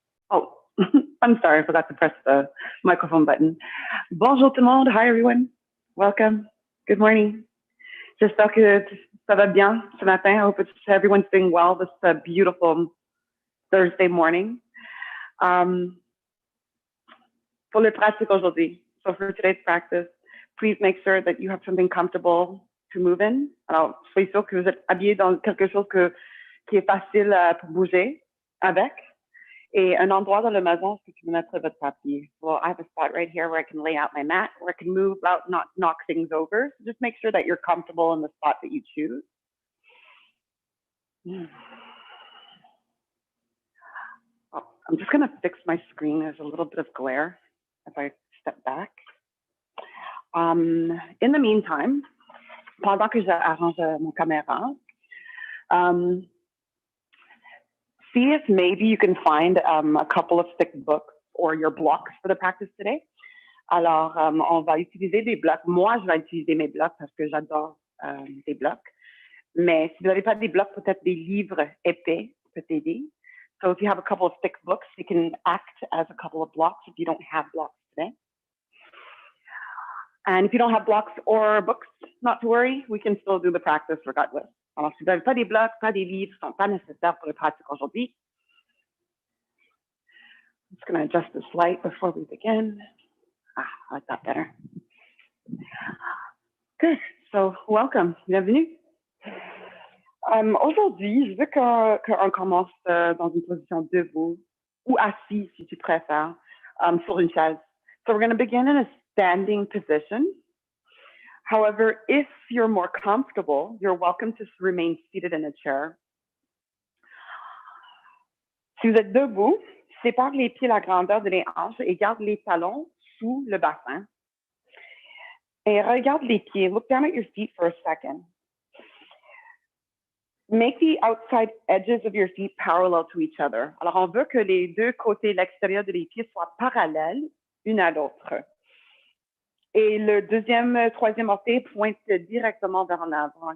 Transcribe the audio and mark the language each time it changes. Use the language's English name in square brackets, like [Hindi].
[English] Oh, I'm sorry, I forgot to press the microphone button. [French] Bonjour tout le monde. [English] Hi, everyone. Welcome. Good morning. [French] J'espère que ça va bien ce matin. [English] I hope everyone's doing well this beautiful Thursday morning. For [French] le pratique aujourd'hui, [English] so for today's practice, please make sure that you have something comfortable to move in. [French] Alors, soyez sûr que vous êtes habillé dans quelque chose qui est facile pour bouger avec. Et un endroit dans la maison où tu peux mettre votre tapis. [English] Well, I have a spot right here where I can lay out my mat, where I can move out, not knock things over. So just make sure that you're comfortable in the spot that you choose. Oh, I'm just going to fix my screen. There's a little bit of glare if I step back. In the meantime, [French] pendant que j'arrange mon caméra, [English] see if maybe you can find a couple of thick books or your blocks for the practice today. [French] Alors, on va utiliser des blocs. Moi, je vais utiliser mes blocs parce que j'adore des blocs. Mais si vous n'avez pas des blocs, peut-être des livres épais peut aider. [English] So if you have a couple of thick books, you can act as a couple of blocks if you don't have blocks today. And if you don't have blocks or books, not to worry, we can still do the practice regardless. [French] Alors, si vous n'avez pas des blocs, pas des livres, ne sont pas nécessaires pour la pratique aujourd'hui. [English] I'm just going to adjust this light before we begin. I like that better. Good. So, welcome. [French] Bienvenue. Aujourd'hui, je veux qu'on commence dans une position debout ou assis, si tu préfères, sur une chaise. [English] So, we're going to begin in a standing position. However, if you're more comfortable, you're welcome to remain seated in a chair. [French] Si vous êtes debout, sépare les pieds la grandeur de les hanches et garde les talons sous le bassin. Et regarde les pieds. [English] Look down at your feet for a second. Make the outside edges of your feet parallel to each other. [French] Alors, on veut que les deux côtés, l'extérieur de les pieds soient parallèles une à l'autre. Et le troisième orteil pointe directement vers en avant.